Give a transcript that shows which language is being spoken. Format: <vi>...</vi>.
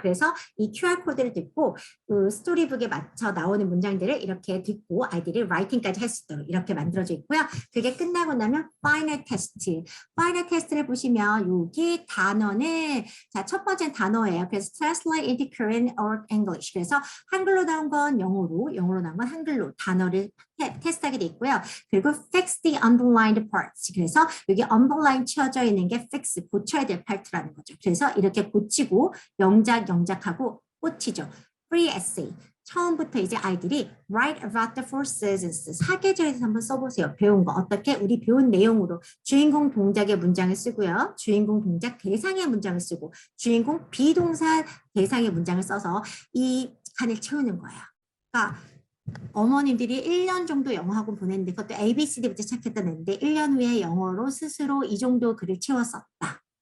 <ko>그래서 이 QR코드를 듣고 그 스토리북에 맞춰 나오는 문장들을 이렇게 듣고 아이들이 라이팅까지 할 수 있도록 이렇게 만들어져 있고요. 그게 끝나고 나면 파이널 테스트. 파이널 테스트를 보시면 여기 단어는 자, 첫 번째 단어예요. 그래서</ko> <en>translate into Korean or English.</en> <ko>그래서 한글로 나온 건 영어로, 영어로 나온 건 한글로 단어를 테스트하게 돼 있고요. 그리고</ko> <en>fix the underlined parts.</en> <ko>그래서 여기 underline 치어져 있는 게 fix, 고쳐야 될 파트라는 거죠. 그래서 이렇게 고치고 영작하고 꽂히죠.</ko> <en>free essay.</en> <ko>처음부터 이제 아이들이</ko> <en>write about the four seasons.</en> <ko>사계절에 대해서 한번 써보세요. 배운 거. 어떻게 우리 배운 내용으로 주인공 동작의 문장을 쓰고요. 주인공 동작 대상의 문장을 쓰고 주인공 비동사 대상의 문장을 써서 이 칸을 채우는 거예요. 그러니까 어머님들이 1년 정도 영어학원 보냈는데 그것도 ABCD부터 시작했던 애인데 1년 후에 영어로 스스로 이 정도 글을 채웠었다.</ko>